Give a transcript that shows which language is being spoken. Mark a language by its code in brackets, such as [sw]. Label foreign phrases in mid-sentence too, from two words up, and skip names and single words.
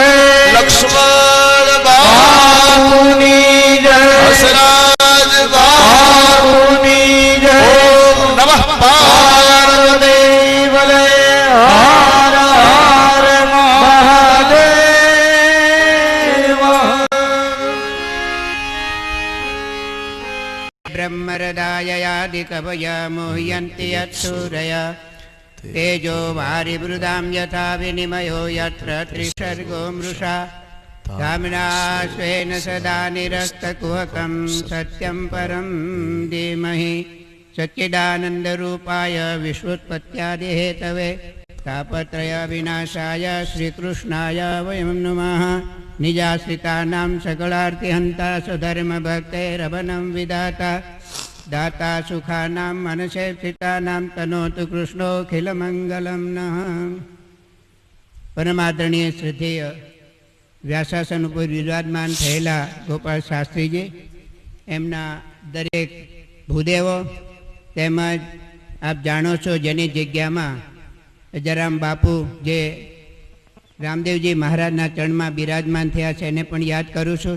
[gu] લક્ષ્મણ બાપુની જય. હસરાજ બાપુની જય. ઓમ નમઃ પાર્વતી વલે. હર હર મહાદેવ. [sa] ब्रह्मरदाययादिकवया मुह्यन्ति यत्सूरया तेजो वारिवृदां यथा विनिमयो यत्र त्रिसर्गो मृषा धाम्ना स्वेन सदा निरस्तकुहकं सत्यं परं धीमहि सच्चिदानन्दरूपाय विश्वोत्पत्त्यादिहेतवे तापत्रय विनाशाय श्रीकृष्णाय वयं नमः. निजाश्रितानां सकलार्तिहन्ता स्वधर्मभक्तैरवनं विधाता दाता सुखानां मनसे स्थितानां तनोतु कृष्णोऽखिलमङ्गलं नः. [gu] પરમાદરણીય શ્રદ્ધેય વ્યાસાસન ઉપર વિરાજમાન થયેલા ગોપાલ શાસ્ત્રીજી, એમના દરેક ભૂદેવો તેમજ આપ જાણો છો જેની જગ્યામાં અજારામ બાપુ જે રામદેવજી મહારાજના ચરણમાં બિરાજમાન થયા છે એને પણ યાદ કરું છું.